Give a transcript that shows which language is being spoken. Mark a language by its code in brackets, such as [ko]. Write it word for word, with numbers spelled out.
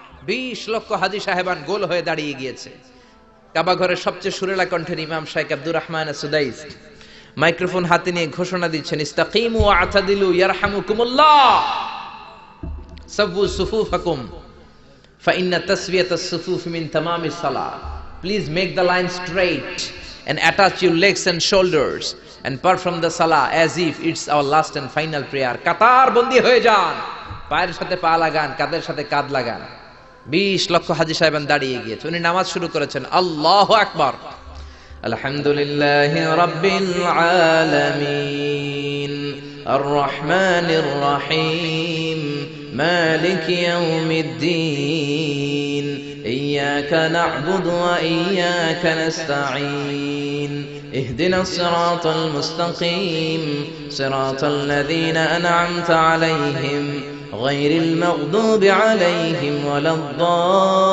[bn] বিশ লক্ষ হাজী সাহেবান গোল হয়ে দাঁড়িয়ে গিয়েছে। কাবা ঘরের সবচেয়ে সুরেলা কণ্ঠের ইমাম শাইখ আব্দুর রহমান সুদাইস মাইক্রোফোন হাতে নিয়ে ঘোষণা দিচ্ছেন, [ar] ইস্তাকিমু ওয়া আতাদিলু ইয়ারহামুকুমুল্লাহ, সাবু সুফুফাকুম فإن تسوية الصفوف من تمام الصلاة. [en] Please make the line straight and attach your legs and shoulders and perform the salah as if it's our last and final prayer. [bn] কাতার বন্দী হয়ে যান, পায়ের সাথে পা লাগান, কাঁধের সাথে কাঁধ লাগান। বিশ লক্ষ হাজী সাহেবান দাঁড়িয়ে গিয়েছে, উনি নামাজ শুরু করেছেন। [ar] আল্লাহু আকবার, আলহামদুলিল্লাহি রাব্বিল আলামিন, আর রহমানির রহিম, مالك يوم الدين, إياك نعبد وإياك نستعين, اهدنا الصراط المستقيم, صراط الذين أنعمت عليهم غير المغضوب عليهم ولا الضالين.